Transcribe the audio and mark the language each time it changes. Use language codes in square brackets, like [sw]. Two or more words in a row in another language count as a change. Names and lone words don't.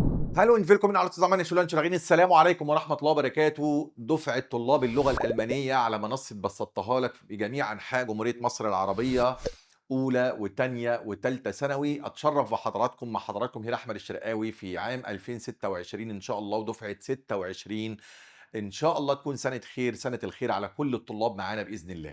[de] Hallo und willkommen alle zusammen meine Schüler und Schülerinnen. [ar] السلام عليكم ورحمة الله وبركاته. دفعة طلاب اللغة الألمانية على منصة بسطتها لك في جميع أنحاء جمهورية مصر العربية، أولى وتانية وتالتة ثانوي. أتشرف بحضراتكم، مع حضراتكم هيرا أحمد الشرقاوي في عام 2026 إن شاء الله، ودفعة 26 إن شاء الله تكون سنة خير، سنة الخير على كل الطلاب معانا بإذن الله.